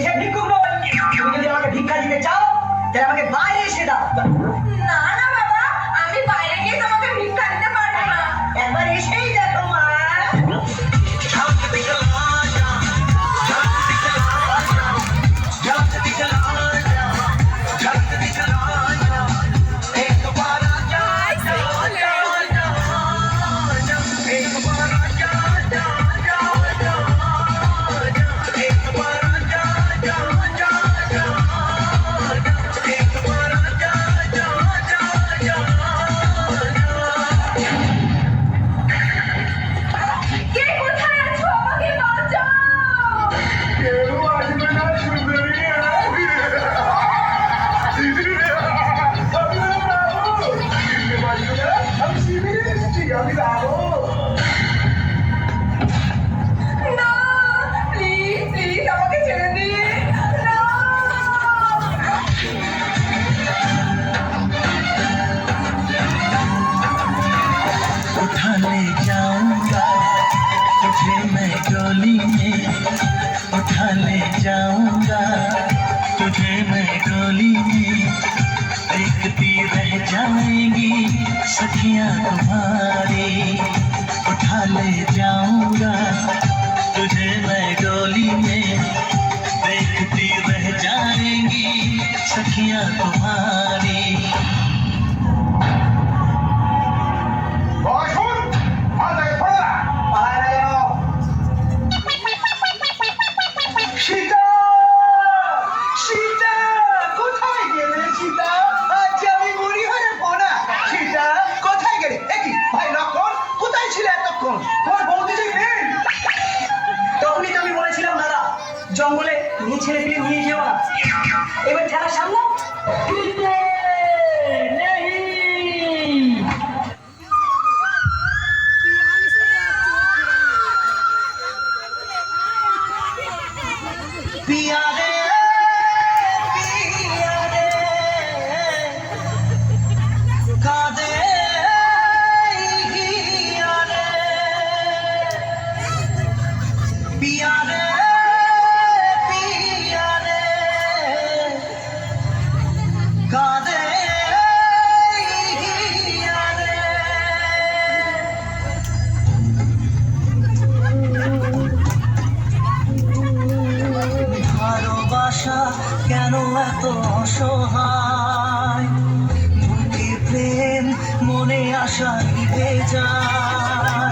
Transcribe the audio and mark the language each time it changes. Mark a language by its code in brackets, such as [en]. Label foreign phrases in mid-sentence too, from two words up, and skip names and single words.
[bn] ভিক্ষুক নই। তুমি যদি আমাকে ভিক্ষা দিতে চাও তাহলে আমাকে বাইরে এসে দাও। না না বাবা, আমি বাইরে গিয়ে তোমাকে ভিক্ষা দিতে পারবো না। একবার এসেই দেখো মা। [hi] झलक दिखला जा, झलक दिखला जा, झलक दिखला जा, झलक दिखला जा, एक बार आजा, आजा, आजा, आजा, एक बार आजा, आजा, आजा, आजा, एक बार आजा, आजा, आजा, आजा, एक बार आजा, आजा, आजा, आजा। [bn] কে কোথায় আছো? আমাকে বাঁচাও। কেউ আসবে না সুন্দরী। আমি শিবিরে এসেছি, আমি যাবো। না, [en] please please [bn] আমাকে ছেড়ে দিন। না। [hi] उठा ले जाऊंगा तुझे मैं डोली में, उठा ले जाऊंगा तुझे मैं डोली में, देखती रह जाएंगी सखियां तुम्हारी। उठा ले जाऊंगा तुझे मैं डोली में, देखती रह जाएंगी सखियां तुम्हारी। [bn] বসুন, মাথায় পড়া। পালায় না যেন। সীতা, সীতা, কোথায় গেলে সীতা? আজ আমি বুড়ি হয়ে পড়া। সীতা, কোথায় গেলে? একই ভাই লক্ষণ, কোথায় ছিলে এতক্ষণ? তোমার বৌদি যে নেই। তখনই তো আমি বলেছিলাম দাদা, জঙ্গলে নিয়ে ছেড়ে ফিরে নিয়ে যেও না। এবার ঠেলা সামনে। [hi] पिया रे पिया रे कादे हिया रे पिया रे पिया रे कादे हिया रे। [bn] ভালোবাসা কেন এত অসহায়, বুকে প্রেম মনে আশা নিভে যায়।